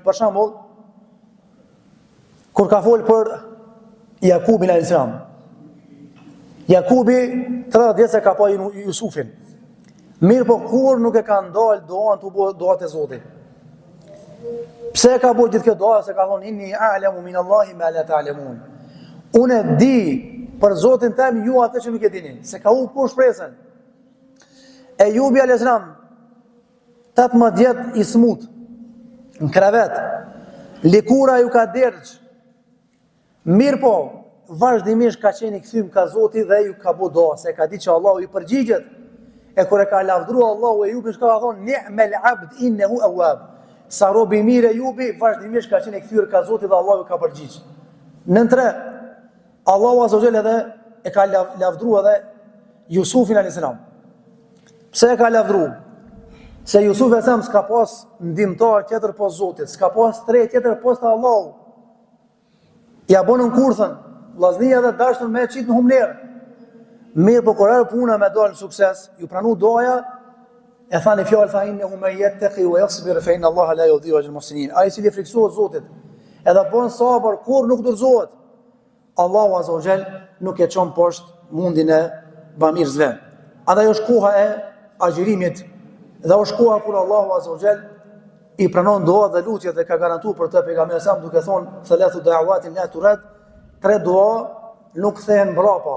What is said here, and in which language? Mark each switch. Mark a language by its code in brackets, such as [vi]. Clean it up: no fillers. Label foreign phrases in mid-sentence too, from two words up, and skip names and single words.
[sq] Për shembull, kur ka fol për Jakubin [ar] عليه السلام. [sq] Jakubi 30 vjet se ka pa Jusufin. Mirë po kur nuk e ka ndalë doan të bëjë doat e Zotit. Pse ka bëjë gjithë kjo doa? Se ka thonë [ar] إني أعلم من الله ما لا تعلمون. [sq] Unë di për Zotin tim ju atë që nuk e dini, se ka u për shpresën. Ejubi [ar] عليه السلام [sq] 18 vjet i smut në krevet. Likura ju ka dergj. Mirë po, vazhdimisht ka qenë i kthym ka Zoti dhe ju ka bëu doa, se ka ditë që Allahu i përgjigjet. E kur e ka lavdruar Allahu Ejubin, shka ka thonë [ar] نعم العبد إنه أواب. [sq] Sa robi mirë Ejubi, vazhdimisht ka qenë i kthyer ka Zoti dhe Allahu ka përgjigj. Nën 3, Allahu [ar] عز وجل [sq] edhe e ka lavdruar edhe Jusufin [ar] عليه السلام. [sq] Pse e ka lavdruar? Se Jusuf e sam s'ka pas ndihmtar tjetër pas Zotit, s'ka pas tre tjetër pas Allahu. Ja bonën kurthën, vllaznia dhe dashur me çit në humner. Mirë po kur puna me dalë në sukses, ju pranu doja, e thani fjalë [ar] فإنه من يتق ويصبر فإن الله لا يضيع أجر المحسنين. [sq] Ai cili friksohet Zotit, edhe bën sabër kur nuk dorëzohet, Allahu [ar] عز وجل [sq] nuk e çon poshtë mundin e bamirësve. Andaj është koha e agjërimit, dhe është koha kur Allahu [ar] عز وجل [sq] i pranon doat dhe lutjet dhe ka garantuar për të pejgamberin sa duke thonë [ar] ثلاث دعوات لا ترد, [sq] 3 dua nuk thehen mbrapa.